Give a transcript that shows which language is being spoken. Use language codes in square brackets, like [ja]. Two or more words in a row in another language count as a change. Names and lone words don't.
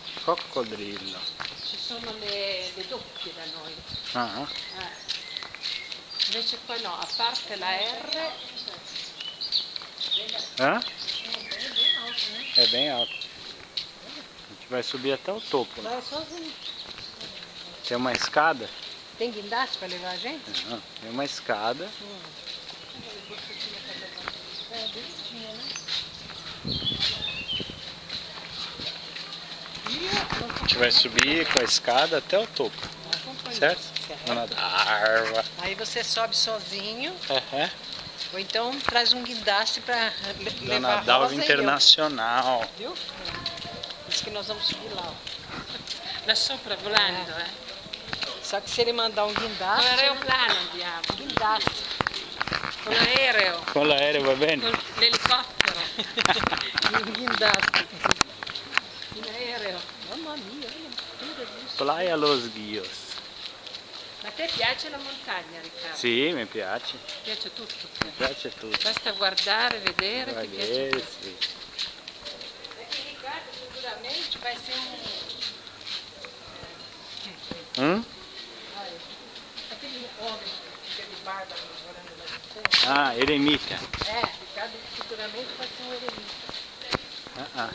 [it] coccodrillo. Ci sono le doppie da noi. Ah. Invece qua no, a parte la R. [pt] É bem alto. A gente vai subir até o topo. Né? Vai sozinho. Tem uma escada. Tem guindaste para levar a gente? Não, tem uma escada. É, bonitinha, né? A gente vai subir com a escada até o topo. Certo? Dona Dalva. Aí você sobe sozinho. Uhum. Ou então traz um guindaste para levar Dona a Dalva Rosa Internacional. e eu. Viu? Diz que nós vamos subir lá. Ó. [it] Là sopra volando, [pt] Só que se ele mandar um guindaste... [it] Con l'aeroplano andiamo. [pt] Guindaste. [it] Con l'aereo. Com l'aereo va bene? Con l'elicottero. [pt] Um guindaste. [it] In aereo. Mamma mia, [pt] olha disso. Playa Los Guios. [it] Ma a te piace la montagna, Riccardo? Sì, mi piace. Ti piace tutto? Mi piace tutto. Basta guardare, vedere, ti piace tutto. Sì. [pt] Aqui, Ricardo, futuramente vai ser aquele homem que teve barba morando lá de cima. Ah, eremita. É, Ricardo futuramente vai ser um eremita.